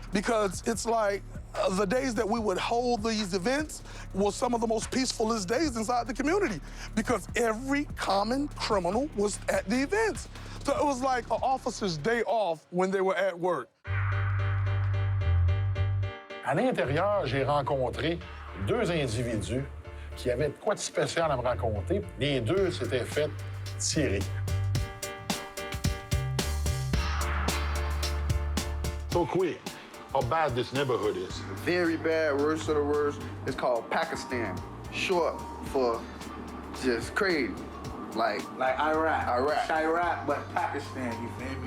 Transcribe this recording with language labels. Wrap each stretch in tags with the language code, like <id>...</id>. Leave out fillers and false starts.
<en>Because it's like the days that we would hold these events were some of the most peacefulest days inside the community because every common criminal was at the events. So it was like an officer's day off when they were at work.</en> <fr>À l'intérieur, j'ai rencontré deux individus qui avaient de quoi de spécial à me raconter. Les deux s'étaient fait tirer.</fr> <en>So quick, how bad this neighborhood is? Very bad, worst of the worst. It's called Pakistan, short for just crazy. Like Iraq. Chirac, but Pakistan, you feel me?</en>